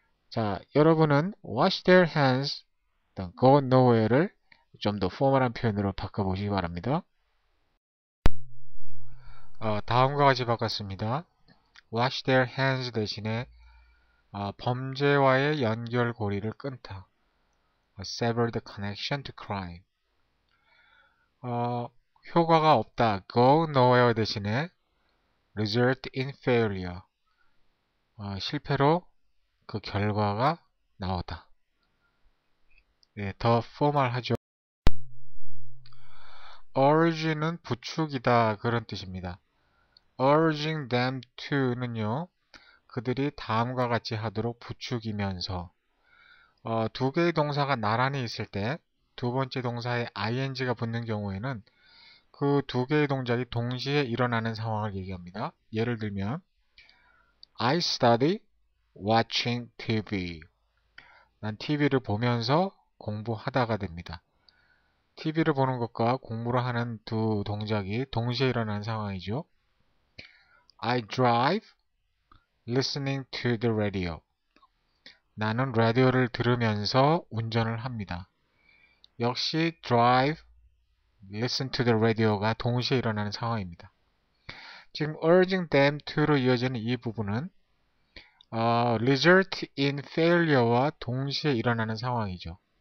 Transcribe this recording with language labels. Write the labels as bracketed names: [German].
[Korean] 자, 여러분은 [English] wash their hands, go nowhere [Korean] 를 좀 더 포멀한 표현으로 바꿔보시기 바랍니다. 다음과 같이 바꿨습니다. [English] wash their hands [Korean] 대신에 범죄와의 연결고리를 끊다. [English] sever the connection to crime. [Korean] 효과가 없다. [English] go nowhere [Korean] 대신에 [English] result in failure. [Korean] 실패로 그 결과가 나오다. 네, 더 포멀하죠. urge는 부추기다 그런 뜻입니다. [English] urging them to는요. [Korean] 그들이 다음과 같이 하도록 부추기면서 두 개의 동사가 나란히 있을 때 두 번째 동사에 ing가 붙는 경우에는 그 두 개의 동작이 동시에 일어나는 상황을 얘기합니다. [English] 예를 들면 I study watching TV. [Korean] 난 TV를 보면서 공부하다가 됩니다. TV를 보는 것과 공부를 하는 두 동작이 동시에 일어나는 상황이죠. [English] I drive listening to the radio. [Korean] 나는 라디오를 들으면서 운전을 합니다. 역시 drive, [English] listen to the radio [Korean] 가 동시에 일어나는 상황입니다. 지금 [English] urging them to [Korean] 로 이어지는 이 부분은 [English] result in failure [Korean] 와 동시에 일어나는 상황이죠.